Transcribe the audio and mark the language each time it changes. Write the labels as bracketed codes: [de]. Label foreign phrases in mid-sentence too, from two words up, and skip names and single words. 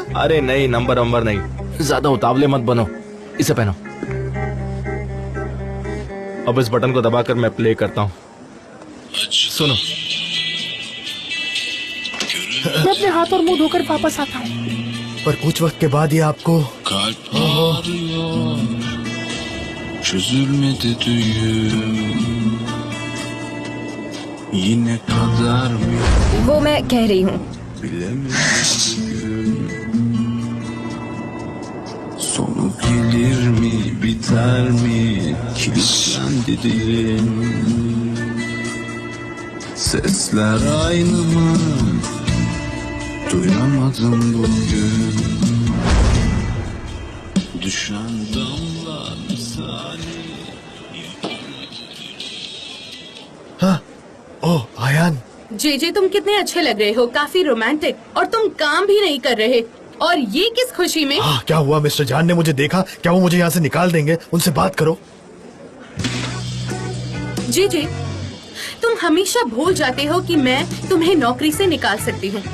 [hi] अरे नहीं, नंबर नहीं। ज्यादा उतावले मत बनो, इसे पहनो। अब इस बटन को दबाकर मैं प्ले करता हूँ। सुनो। मैं अपने हाथ और मुंह धोकर वापस आता हूँ। पर कुछ वक्त के बाद ये आपको [tr] Kalp ağrıyor, çözülmedi düğüm. Yine kadar mı [hi] वो मैं कह रही हूँ। [tr] bilemedim. Sonu gelir mi, biter mi, kilitlendi dilim. Sesler aynı mı, duyamadım bugün. Düşen damlar misali. [hi] हाँ, ओह आयान, जे तुम कितने अच्छे लग रहे हो, काफी रोमांटिक, और तुम काम भी नहीं कर रहे, और ये किस खुशी में? हाँ क्या हुआ? मिस्टर जान ने मुझे देखा, क्या वो मुझे यहाँ से निकाल देंगे? उनसे बात करो। जे तुम हमेशा भूल जाते हो कि मैं तुम्हें नौकरी से निकाल सकती हूँ।